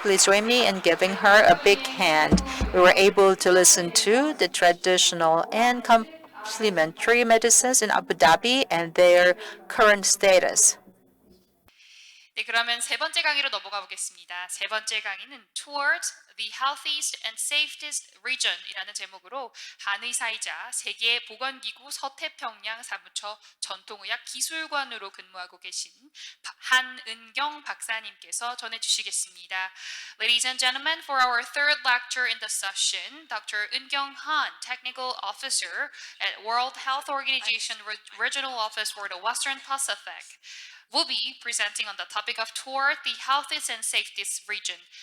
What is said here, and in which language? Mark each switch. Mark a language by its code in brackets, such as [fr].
[en] Please join me in giving her a big hand. We were able to listen to the traditional and complementary medicines in Abu Dhabi and their current status. [ko] 네, 그러면 세 번째 강의로 넘어가 보겠습니다. 세 번째 강의는 Towards the Healthiest and Safest Region이라는 제목으로 한의사이자 세계보건기구 서태평양 사무처 전통의학 기술관으로 근무하고 계신 한은경 박사님께서 전해주시겠습니다. [en] Ladies and gentlemen, for our third lecture in the session, Dr. Eun-kyung Han, Technical Officer at World Health Organization Regional Office for the Western Pacific, will be presenting on the topic of Toward the Healthiest and Safest Region.